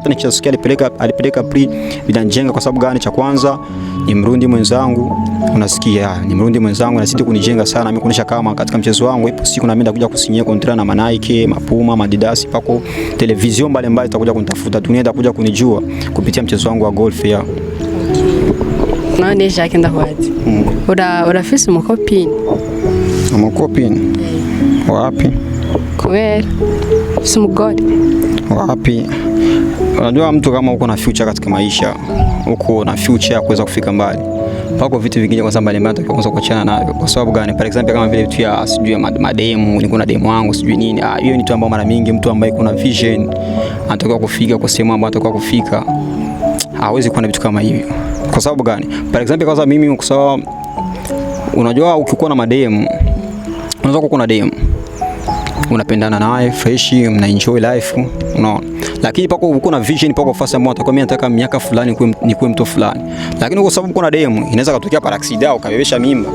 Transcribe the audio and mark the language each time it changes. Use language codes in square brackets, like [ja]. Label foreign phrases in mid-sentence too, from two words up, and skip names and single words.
[sw] Hata nikisikia alipeleka prix vinanijenga kwa sababu gani? Cha kwanza ni Mrundi mwenzangu, unasikia ni Mrundi mwenzangu, anazidi kunijenga sana mimi, kuonesha kama katika mchezo wangu ipo siku na mimi nitakuja kusinyia contract na Nike, Mapuma, Adidas, pako television mbalimbali itakuja kunitafuta, dunia itakuja kunijua kupitia mchezo wangu wa golf. Ya [rn] none Jacques ndahwaje urafise umukopini? [sw] Umukopini wapi? Kweli si mugore wapi? Unajua mtu kama uko na future katika maisha, uko na future ya kuweza kufika mbali, pako vitu vingine kwa sababu mbalimbali utakosa kuachana navyo. Kwa sababu gani? For example kama vile vitu ya sijui mademu, niko na demu wangu sijui nini, hiyo ni tu ambayo mara mingi mtu ambaye kuna vision anataka kufika kwa sehemu ambayo anataka kufika hawezi kuwa na vitu kama hivyo. Kwa sababu gani? For example kwanza mimi kwa sababu unajua ukikuwa na mademu, unaweza kuwa na demu unapendana naye fresh, mna [en] enjoy life, [sw] unaona. Lakini pako uko na vision, pako fasa ambayo utakuwa mimi nataka miaka fulani nikuwe mtu fulani. Lakini kwa sababu kuna demu inaweza kutokea [fr] par accident [sw] ukabebesha mimba.